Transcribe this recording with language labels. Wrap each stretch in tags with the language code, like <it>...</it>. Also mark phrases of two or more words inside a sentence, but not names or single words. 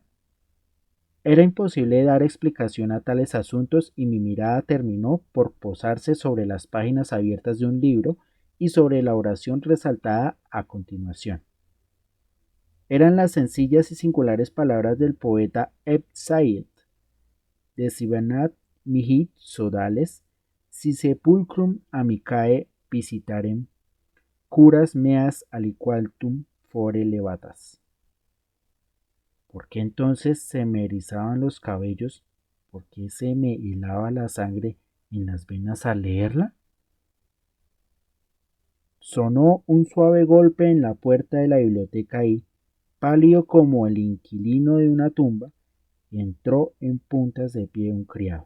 <es>Era imposible dar explicación a tales asuntos y mi mirada terminó por posarse sobre las páginas abiertas de un libro y sobre la oración resaltada a continuación. Eran las sencillas y singulares palabras del poeta Ebn Said,</es> <la>de Sibanat mihi sodales, si sepulcrum amicae visitarem, curas meas aliqualtum fore levatas.</la> <es>¿Por qué entonces se me erizaban los cabellos? ¿Por qué se me helaba la sangre en las venas al leerla? Sonó un suave golpe en la puerta de la biblioteca y, pálido como el inquilino de una tumba, entró en puntas de pie un criado.</es>